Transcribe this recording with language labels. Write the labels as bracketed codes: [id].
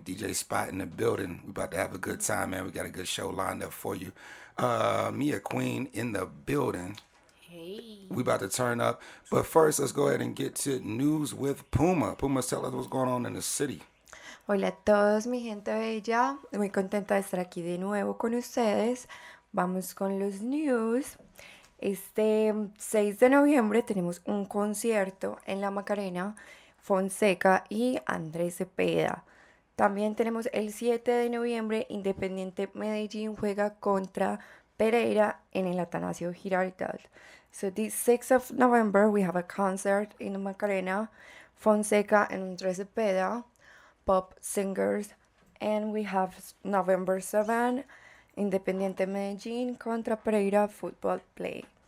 [en] DJ Spot in the building. We about to have a good time, man. We got a good show lined up for you. Mia Queen in the building. Hey. We about to turn up. But first, let's go ahead and get to news with Puma. Puma, tell us what's going on in the city. [es] Hola a todos, mi gente bella. Muy contenta de estar aquí de nuevo con ustedes. Vamos con los news. Este 6 de noviembre tenemos un concierto en La Macarena, Fonseca y Andrés Cepeda. También tenemos el 7 de noviembre, Independiente Medellín juega contra Pereira en el Atanasio Girardot. [en] So this 6th of November, we have a concert in the Macarena, Fonseca and Andrés Cepeda, pop singers. And we have November 7, Independiente Medellín contra Pereira football play.